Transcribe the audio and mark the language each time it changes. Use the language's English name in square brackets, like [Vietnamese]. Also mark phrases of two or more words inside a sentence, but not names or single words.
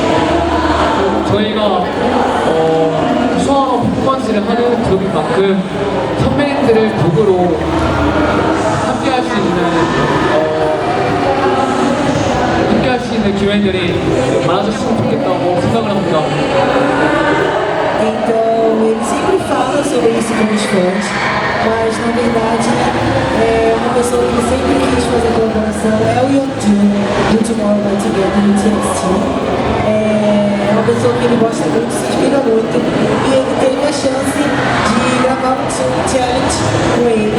[Korean] 저희가 수화로 퍼포먼스 컨텐츠를 하는 그룹인 만큼 선배님들을 곡으로 함께 할 수 있는 기회들이 많아졌으면 좋겠다고 생각을 합니다. [Portuguese] Então, ele sempre fala sobre isso com os fãs, mas na verdade uma pessoa que sempre quis fazer colaboração é o Yeonjun, do Tomorrow By Together no TXT. É uma pessoa que ele gosta muito, se inspira muito, e ele teve a chance de gravar um challenge com ele.